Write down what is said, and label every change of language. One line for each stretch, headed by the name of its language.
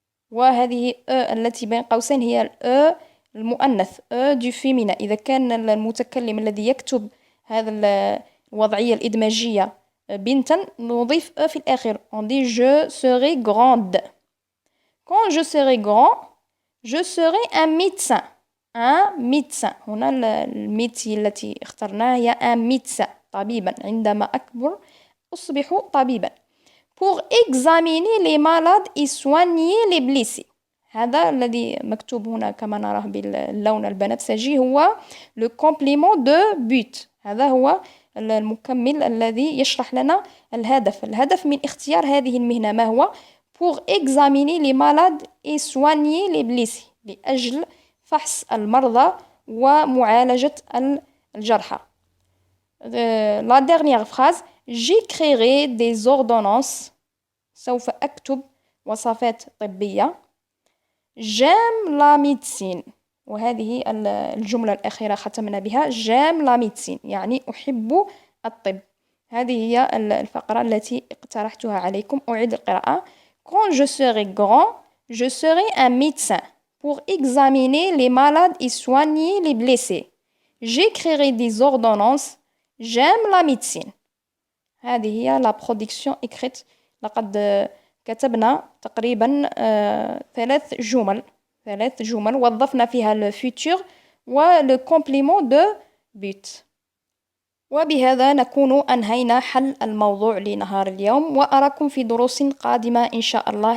Arabic: وهذه التي بين قوسين هي المؤنث
French: du féminin.
Arabic: إذا كان المتكلم الذي يكتب هذا الوضعية الإدماجية بنتا نضيف في الآخر.
French: On dit je serai grande. Quand je serai grand, je serai un médecin. Un médecin.
Arabic: هنا الميتي التي اخترناها هي
French: un médecin.
Arabic: طبيبا. عندما أكبر أصبح طبيبا.
French: Pour examiner les malades et soigner les blessés.
Arabic: هذا الذي مكتوب هنا كما نراه باللون البنفسجي هو
French: le complément de but.
Arabic: هذا هو المكمل الذي يشرح لنا الهدف من اختيار هذه المهنة ما هو
French: pour examiner les malades et soigner les blessés
Arabic: لأجل فحص المرضى ومعالجة الجرحى.
French: La dernière phrase j'écrirai des ordonnances.
Arabic: سوف أكتب وصفات طبية.
French: J'aime la médecine.
Arabic: وهذه الجملة الأخيرة ختمنا بها.
French: J'aime la médecine
Arabic: يعني أحب الطب. هذه هي الفقرة التي اقترحتها عليكم. أعيد القراءة.
French: Quand je serai grand, je serai un médecin pour examiner les malades et soigner les blessés. J'écrirai des ordonnances. J'aime la médecine.
Arabic: هذه هي
French: la production écrite.
Arabic: لقد كتبنا تقريبا 3 جمل وظفنا فيها الفيتور والو كومبليمون دو بوت. وبهذا نكون أنهينا حل الموضوع لنهار اليوم وأراكم في دروس قادمة إن شاء الله.